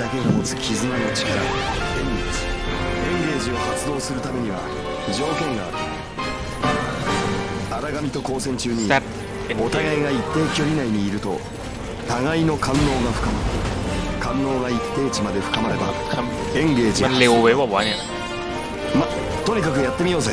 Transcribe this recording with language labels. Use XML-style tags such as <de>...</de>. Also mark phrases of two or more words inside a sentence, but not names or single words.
<ja>ジだけが持つ絆の力、エンゲージを発動するためには条件がある。荒神と交戦中にザエンゲおー互いが一定距離内にいると互いの感能が深まる。感能が一定値まで深まればエンゲージ</ja> <th>มันเร็วไว้ป่าวะเนี่ย</th> <ja>とにかくやってみようぜ。</ja>